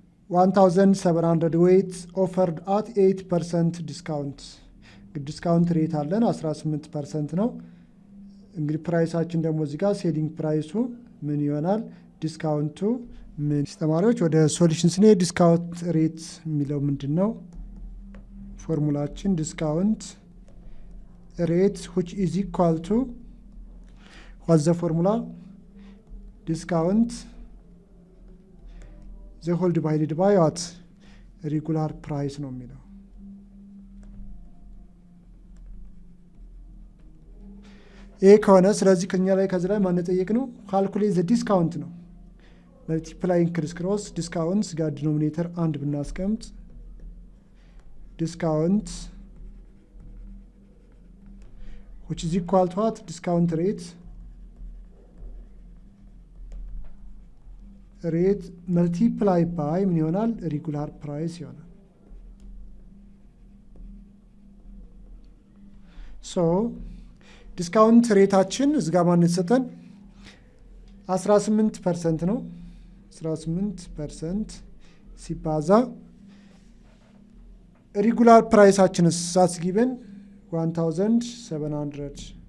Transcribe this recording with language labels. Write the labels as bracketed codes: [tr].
[en] 1700 ዌይት ኦፈርድ አት [am] 8% ዲስካውንት። ዲስካውንት ሬት አለን 18% ነው። እንግዲህ ፕራይሳችን ደግሞ እዚህ ጋር ሴሊንግ ፕራይሱ ምን ይሆናል? ዲስካውንቱ ምን? ተማሪዎች ወደ ሶሉሽን ስንሄድ ዲስካውንት ሬት የሚለው ምንድን ነው? ፎርሙላችን [en] ዲስካውንት ሬት which is equal to what's the formula? Discount the whole divided by what? [am] Regular price ነው የሚለው። ይሄ ከሆነ ስለዚህ ከኛ ላይ ከዚህ ላይ ማን ጠየቅ ነው? [en] ካልኩሌት ዘ ዲስካውንት [am] ነው። መልቲፕላይንግ ክሪስ ክሮስ ዲስካውንት ጋር ዲኖሚኔተር አንድ ብናስቀምጥ ዲስካውንት [en] which is equal to what? Discount rate multiply by [am] ምን ይሆናል? ሬጉላር ፕራይስ ይሆናል። ሶ ዲስካውንት ሬታችን እዚህ ጋር ማን የተሰጠን 18% ነው። 18% ሲባዛ ሬጉላር ፕራይሳችንስ ሳስጊበን 1700